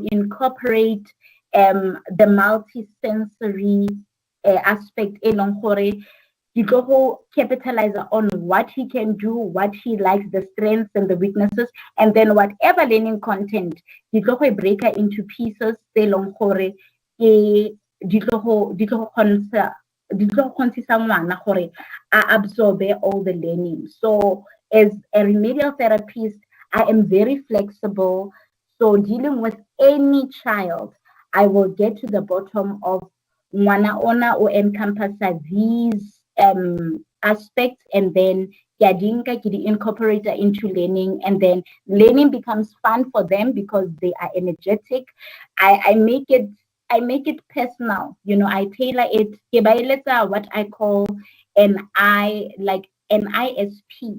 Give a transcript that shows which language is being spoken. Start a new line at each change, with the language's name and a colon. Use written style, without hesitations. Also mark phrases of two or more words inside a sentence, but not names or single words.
English: incorporate the multisensory aspect
Tswana: elong gore
English: you go capitalize on what he can do, what he likes, the strengths and the weaknesses, and then whatever learning content you go break it into pieces
Tswana: elong gore
English: absorb all the learning. So as a remedial therapist, I am very flexible. So dealing with any child, I will get to the bottom of
Tswana: ngwana ona o
English: encompass these aspects, and then incorporate into learning, and then learning becomes fun for them because they are energetic. I make it personal. I tailor it. What I call an ISP.